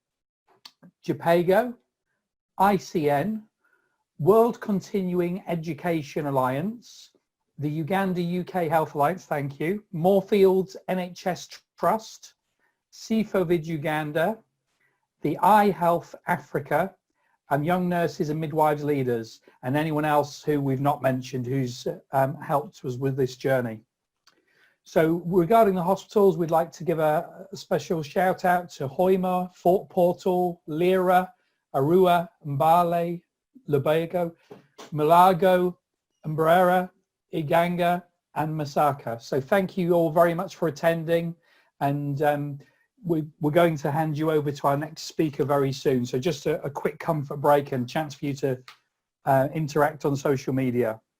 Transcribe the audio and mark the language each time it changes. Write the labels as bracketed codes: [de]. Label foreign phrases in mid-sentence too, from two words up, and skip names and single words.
[en] JPEGO, ICN, World Continuing Education Alliance, the Uganda UK Health Alliance, thank you, Moorfields NHS Trust, CFOVID Uganda, the iHealth Africa, and Young Nurses and Midwives Leaders, and anyone else who we've not mentioned who's helped us with this journey. So regarding the hospitals, we'd like to give a special shout out to Hoima, Fort Portal, Lira, Arua, Mbale, Lubego, Mulago, Mbrera, Iganga, and Masaka. So thank you all very much for attending, and we're going to hand you over to our next speaker very soon. So just a quick comfort break and chance for you to interact on social media.